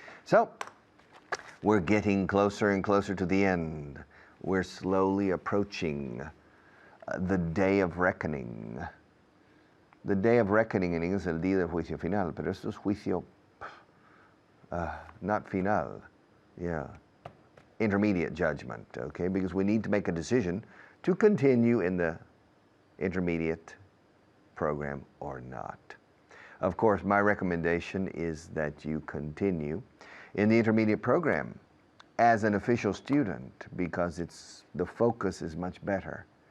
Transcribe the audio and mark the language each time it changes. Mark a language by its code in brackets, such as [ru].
[en] So, we're getting closer and closer to the end. We're slowly approaching the day of reckoning. The day of reckoning [es] en inglés es el día del juicio final, pero esto es juicio [en] not final. Yeah. Intermediate judgment, okay? Because we need to make a decision to continue in the intermediate program or not. Of course, my recommendation is that you continue in the intermediate program as an official student because the focus is much better.